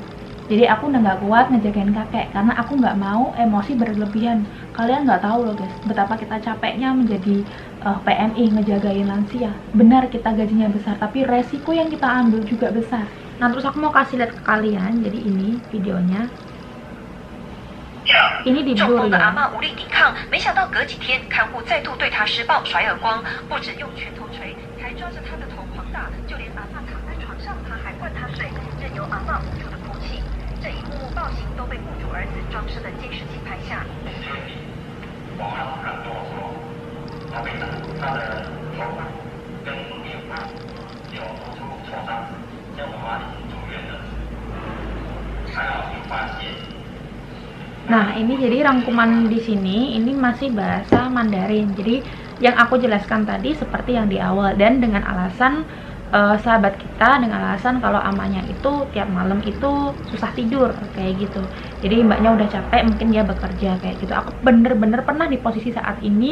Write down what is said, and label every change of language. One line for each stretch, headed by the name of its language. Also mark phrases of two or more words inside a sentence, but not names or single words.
Indonesian: Jadi aku udah nggak kuat ngejagain kakek karena aku nggak mau emosi berlebihan. Kalian nggak tahu loh guys, betapa kita capeknya menjadi PMI ngejagain lansia. Benar kita gajinya besar, tapi resiko yang kita ambil juga besar. Nah terus aku mau kasih lihat ke kalian, jadi ini videonya. Ini di blur ya.
Chinese: 阿嬷无力抵抗，没想到隔几天，看护再度对她施暴甩耳光，不止用拳头捶，还抓着她的头狂打，就连阿嬷躺在床上，她还灌她水，任由阿嬷无助的哭泣。这一幕幕暴行都被雇主儿子装饰的监视器拍下。网上很多说，他被打，他的头部跟脸部有多处挫伤，要妈妈已经住院了，才好就发现。
Indonesian: Nah, ini jadi rangkuman di sini, ini masih bahasa Mandarin. Jadi yang aku jelaskan tadi seperti yang di awal, dan dengan alasan sahabat kita, dengan alasan kalau amanya itu tiap malam itu susah tidur kayak gitu. Jadi mbaknya udah capek, mungkin dia bekerja kayak gitu. Aku bener-bener pernah di posisi saat ini.